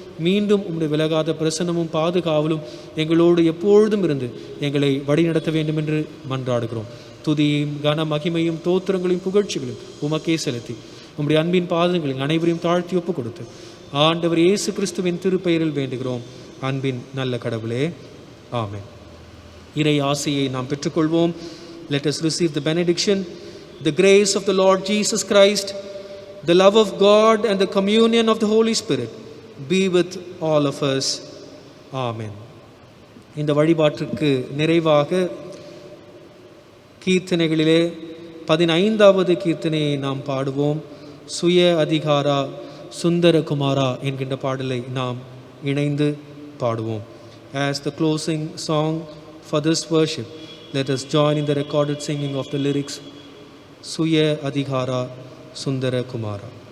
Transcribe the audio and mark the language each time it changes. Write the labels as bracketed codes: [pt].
[ta] மீண்டும் உம்முடைய விலகாத பிரசனமும் பாதுகாவலும் எங்களோடு எப்பொழுதும் இருந்து எங்களை வழிநடத்த வேண்டும் என்று மன்றாடுகிறோம். துதியையும் கன மகிமையும் தோத்திரங்களையும் புகழ்ச்சிகளையும் உமக்கே செலுத்தி உம்முடைய அன்பின் பாதங்களில் அனைவரையும் தாழ்த்தி ஒப்பு கொடுத்து ஆண்டவர் இயேசு கிறிஸ்துவின் திருப்பெயரில் வேண்டுகிறோம் அன்பின் நல்ல கடவுளே, ஆமென். இறை ஆசையை நாம் பெற்றுக்கொள்வோம். [en] Let us receive the benediction. The grace of the Lord Jesus Christ, the love of God and the communion of the Holy Spirit be with all of us. Amen. [ta] இந்த வழிபாட்டிற்கு நிறைவாக கீர்த்தனைகளிலே 15வது கீர்த்தனையை நாம் பாடுவோம். சுய அதிகாரா சுந்தரகுமாரா என்கின்ற பாடலை நாம் இணைந்து பாடுவோம். [en] As the closing song for this worship, let us join in the recorded singing of the lyrics, Suya Adhikara Sundara Kumara.